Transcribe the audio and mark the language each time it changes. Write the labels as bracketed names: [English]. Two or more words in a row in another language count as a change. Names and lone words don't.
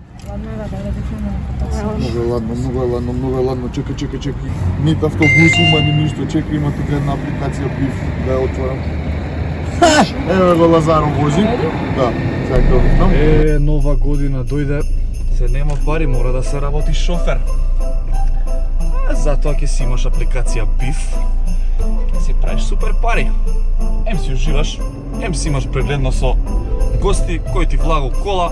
[Macedonian] Много е ладно. Чекай. Нито автобус има, ни нищо. Чекай, има тук една апликация Биф. Да я отворям. Ево го Лазаро вози. Да, сега го викнам. Нова година дојде. Се нема пари, мора да се работи шофер. Затоа ќе си имаш апликација Биф. Ќе си правиш супер пари. Ем си уживаш, ем си имаш прегледно со гости кои ти влагу кола.